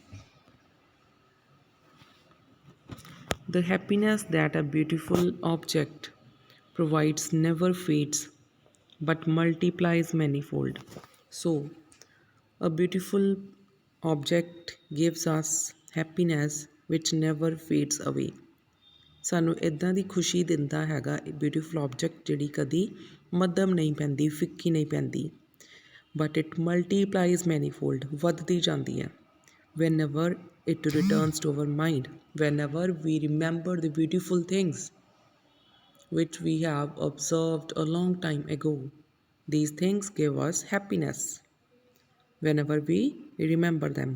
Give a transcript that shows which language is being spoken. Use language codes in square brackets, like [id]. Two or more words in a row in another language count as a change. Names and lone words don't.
[en] The happiness that a beautiful object provides never fades but multiplies manifold. So, a beautiful object gives us happiness which never fades away. [pa] ਸਾਨੂੰ ਇੱਦਾਂ ਦੀ ਖੁਸ਼ੀ ਦਿੰਦਾ ਹੈਗਾ [en] beautiful object [pa] ਜਿਹੜੀ ਕਦੀ ਮੱਧਮ ਨਹੀਂ ਪੈਂਦੀ, ਫਿੱਕੀ ਨਹੀਂ ਪੈਂਦੀ, [en] but it multiplies manifold, [pa] ਵੱਧਦੀ ਜਾਂਦੀ ਹੈ, [en] whenever it returns to our mind, whenever we remember the beautiful things which we have observed a long time ago. These things give us happiness whenever we remember them.